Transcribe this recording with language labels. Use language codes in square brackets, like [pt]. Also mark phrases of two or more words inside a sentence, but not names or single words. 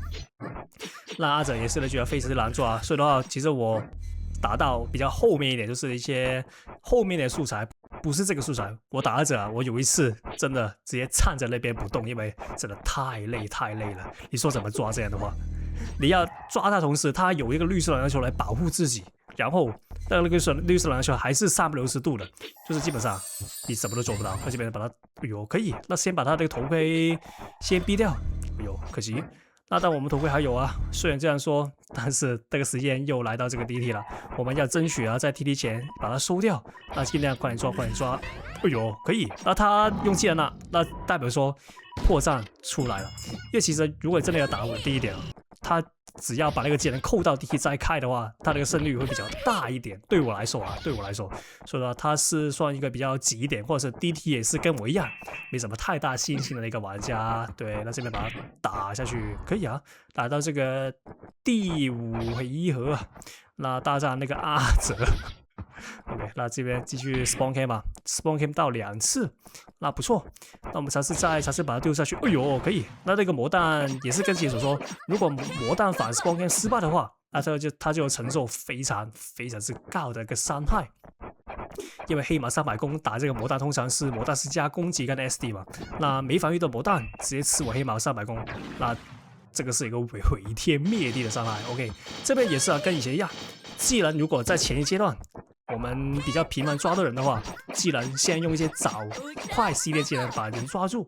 [zh] 那阿哲也是覺得非常難做啊，所以的話，其實我打到比較後面一點，就是一些後面的素材，不是這個素材。我打阿哲啊，我有一次真的直接站在那邊不動，因為真的太累了。你說怎麼抓這樣的話？你要抓他，同時他有一個綠色籃球來保護自己，然後那個綠色籃球還是360度的，就是基本上你什麼都做不到。那這邊把他，哎呦，可以，那先把他這個頭盔先逼掉，哎呦，可惜。那但我們頭盔還有啊，雖然這樣說，但是這個時間又來到這個 DT 了，我們要爭取啊，在 TT 前把它收掉。那盡量快點抓，哎呦，可以。那他用技能了，那代表說破绽出来了。因為其實如果真的要打穩第一點，他只要把那個技能扣到 DT 再開的話，他那個勝率會比較大一點。對我來說，所以說他是算一個比較急一點，或者是 DT 也是跟我一樣沒什麼太大信心的一個玩家。對，那這邊把它打下去可以啊，打到這個第5回合，那大戰那個阿哲。OK， 那這邊繼續 [en] spawn cam [zh] 吧 ， [en] spawn cam [zh] 到2次，那不錯。那我們嘗試把它丟下去，哎呦，可以。那這個魔彈也是跟前所說，如果魔彈反 [en] spawn cam [zh] 失敗的話，那他就承受非常之高的一個傷害。因為黑馬300攻打這個魔彈通常是魔彈是加攻擊跟 SD 嘛，那沒防禦的魔彈直接吃我黑馬300攻，那這個是一個毀天滅地的傷害。OK， 這邊也是啊，跟以前一樣，技能如果在前一階段我們比較頻繁抓到人的話，技能先用一些早快系列技能把人抓住。